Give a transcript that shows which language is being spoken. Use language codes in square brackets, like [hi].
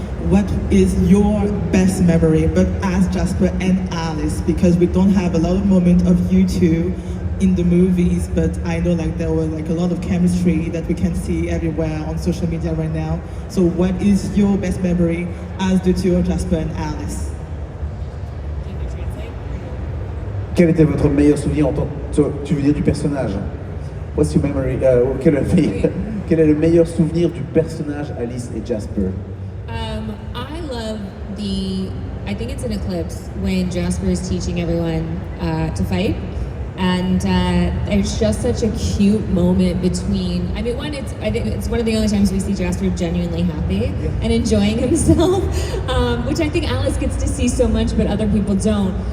[en] What is your best memory, but as Jasper and Alice, because we don't have a lot of moments of you two in the movies, but I know like there was like a lot of chemistry that we can see everywhere on social media right now. So what is your best memory as the two of Jasper and Alice? [fr] Quel était votre meilleur souvenir tu veux dire du personnage? [en] What's your memory? [fr] Quel est le meilleur souvenir du personnage Alice et Jasper? [en] I love the I think it's in Eclipse, when Jasper is teaching everyone to fight. And there's just such a cute moment between, I mean, I think it's one of the only times we see Jasper genuinely happy and enjoying himself, which I think Alice gets to see so much, but other people don't.